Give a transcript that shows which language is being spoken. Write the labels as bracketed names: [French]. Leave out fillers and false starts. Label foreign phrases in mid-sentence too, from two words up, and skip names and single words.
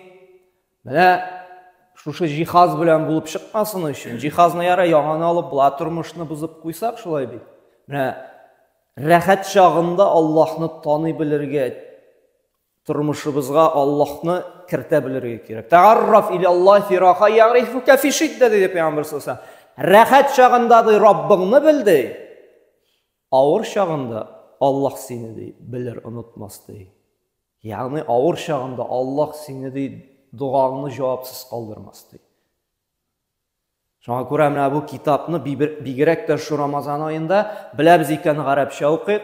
[Tatar] Менә шушы җиһаз белән булып чыкмасын өчен, җиһазны яра яңаны алып, була тормышны бузып куйсак, шулай бит. Менә рәхәт чагында Аллаһны таный белергә, тормышыбызга Аллаһны кертә белергә кирәк. [Arabic] تعرف إلى الله في الرخاء يعرفك في الشدة [Tatar] диде Пәйгамбер [Arabic] صلى الله عليه وسلم. [Tatar] Рәхәт чагында ди Раббыңны белде. Авыр чагында Аллаһ сине ди белер, онытмас ди. Ягъни авыр чагында Аллаһ сине ди дуаңны җавапсыз калдырмас ди. Шуңа күрә менә бу китапны бигрәк тә шу Рамазан аенда беләбез икән гарәпчә укыйк.